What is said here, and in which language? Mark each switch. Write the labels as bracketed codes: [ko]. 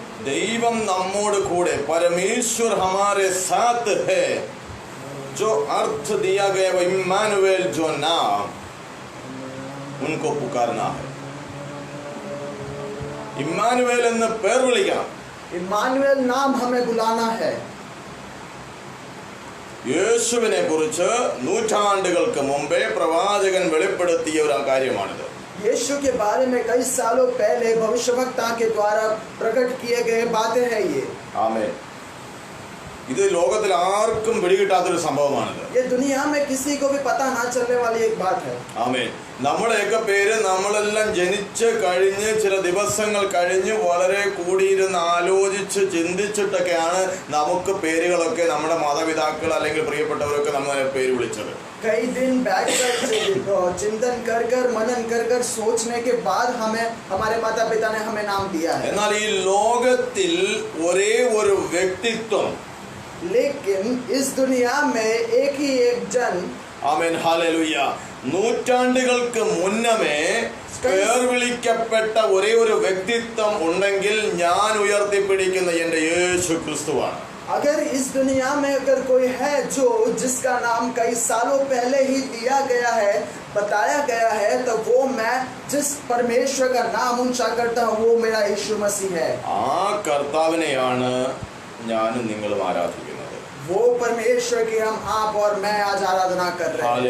[ml] ദൈവം നമ്മോട് കൂടെ, [hi] परमेश्वर हमारे साथ है, जो अर्थ दिया गया वो इम्मानुएल जो नाम, उनको पुकारना है. [ml] ഇമ്മാനുവേൽ എന്ന് പേർ വിളിക്കണം. [hi] इमानुएल नाम हमें बुलाना है. [ml] യേശുവിനെ കുറിച്ച് നൂറ്റാണ്ടുകൾക്ക് മുമ്പേ പ്രവാചകൻ വെളിപ്പെടുത്തിയ ഒരു കാര്യമാണിത്. [hi] यीशु के बारे में कई सालों पहले भविष्यवक्ता के द्वारा प्रकट किए गए बातें हैं ये. [ml] ആമേൻ. ഇത് ലോകത്തിൽ ആർക്കും പിടികിട്ടാത്തൊരു സംഭവമാണിത്. [hi] ये दुनिया में किसी को भी पता ना चलने वाली एक बात है. [ml] ആമേൻ. നമ്മുടെയൊക്കെ പേര് നമ്മളെല്ലാം ജനിച്ച് കഴിഞ്ഞ് ചില ദിവസങ്ങൾ കഴിഞ്ഞ് വളരെ കൂടിയിരുന്ന് ആലോചിച്ച് ചിന്തിച്ചിട്ടൊക്കെയാണ് നമുക്ക് പേരുകളൊക്കെ നമ്മുടെ മാതാപിതാക്കൾ അല്ലെങ്കിൽ പ്രിയപ്പെട്ടവരൊക്കെ നമ്മളെ പേര് വിളിച്ചത്. [hi] कई दिन बैठकर चिंतन कर कर मनन कर कर सोचने के बाद हमें हमारे माता पिता ने हमें नाम दिया है. [ml] എന്നാൽ ഈ ലോകത്തിൽ ഒരേ ഒരു വ്യക്തിത്വം, [hi] लेकिन इस दुनिया में एक ही एक जन, [ml] ആമേൻ ഹല്ലേലൂയ, നൂറ്റാണ്ടുകൾക്ക് മുന്നമേ പേർ വിളിക്കപ്പെട്ട ഒരേ ഒരു വ്യക്തിത്വം ഉണ്ടെങ്കിൽ ഞാൻ ഉയർത്തിപ്പിടിക്കുന്ന എൻ്റെ യേശു ക്രിസ്തുവാണ്. [hi] अगर इस दुनिया में अगर कोई है जो जिसका नाम कई सालों पहले ही दिया गया है, बताया गया है, तो वो मैं जिस परमेश्वर का नाम ऊंचा करता हूँ वो मेरा यीशु मसीह है. [ml] ആ കർത്താവിനെയാണ് ഞാനും നിങ്ങളും ആരാധിക്കുന്നത്. [hi] वो परमेश्वर की हम आप और मैं आज आराधना कर रहे हैं.